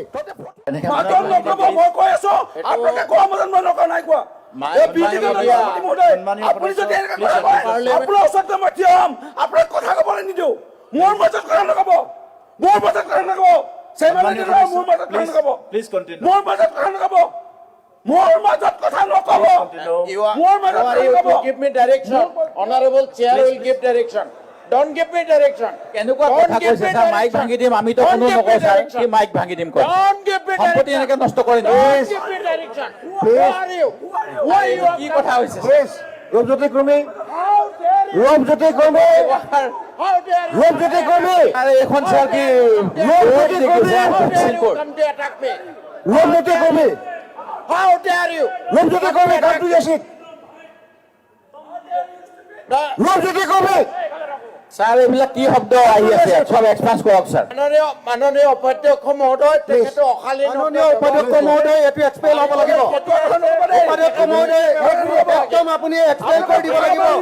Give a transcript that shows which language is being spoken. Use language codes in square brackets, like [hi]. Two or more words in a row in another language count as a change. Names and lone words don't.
[as] মাজত নকব মই কৈ আছো আপোনালোকে কোৱা মাজত মই নকৰা নাই কোৱা এই বিজেপি সভাপতি মহোদয় আপুনি যদি এনেকা কথা কয় আপোনাৰ ওচৰত মই থিয় হ'ম আপোনাক কথা ক'বলৈ নিদিওঁ মোৰ মাজত কথা নকব মোৰ মাজত কথা নকব চেমানি মোৰ মাজত কথা নকব [en] please continue [as] মোৰ মাজত কথা নকব মোৰ মাজত কথা নকব মোৰ মাজত কথা [en] You [as] নকব [en] to give me direction. Honorable chair will give direction. Don't give me direction. [as] কেনেকুৱা [en] Don't [as] কথা [en] give [as] কৈছে [en] me [as] ছাৰ মাইক [en] direction. [as] ভাঙি দিম আমিতো [en] Don't [as] কোনো [en] give me [as] নকওঁ ছাৰ [en] direction. [as] কি মাইক ভাঙি দিম কয় [en] Don't give me [as] সম্পত্তি এনেকে [en] direction. [as] নষ্ট কৰি [en] Don't give me direction. Who are you? Who are you? [as] কি কথা হৈছে প্লিজ ৰূপজ্যোতি কৰ্মী [en] How dare you? [as] ৰূপজ্যোতি কৰ্মী [en] How dare you? [as] ৰূপজ্যোতি কৰ্মী আৰে এখন ছাৰ কি ৰূপজ্যোতি কৰ্মী [en] How dare you come to attack me? [as] ৰূপজ্যোতি কৰ্মী [en] How dare you? ৰূপজ্যোতি কৰ্মী come to your seat ৰূপজ্যোতি কৰ্মী [as] ছাৰ এইবিলাক কি শব্দ আহি আছে সব এক্সপান্স কৰক ছাৰ মাননীয় উপাধ্যক্ষ মহোদয় তেখেতে অশালীন মাননীয় উপাধ্যক্ষ মহোদয় এইটো এক্সপ্লেইন হ'ব লাগিব উপাধ্যক্ষ মহোদয় একদম আপুনি এক্সপ্লেইন কৰি দিব লাগিব